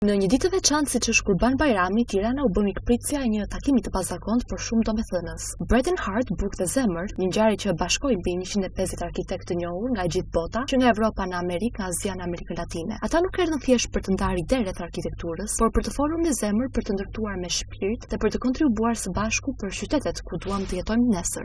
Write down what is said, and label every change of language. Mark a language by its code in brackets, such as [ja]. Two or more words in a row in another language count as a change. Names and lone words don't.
[sq] Në një ditë të veçantë siç është Kurban Bajrami, Tirana u bë mikpritësja e një takimi të pazakontë por shumë domethënës. Bread and Heart, Bukë dhe Zemër, një ngjarje që bashkoi mbi 150 arkitektë të njohur nga gjithë bota, që nga Evropa në Amerikë, Azia në Amerikën Latine. Ata nuk erdhën thjesht për të ndarë ide rreth arkitekturës, por për të folur me zemër, për të ndërtuar me shpirt dhe për të kontribuar së bashku për qytetet ku duam të jetojmë nesër.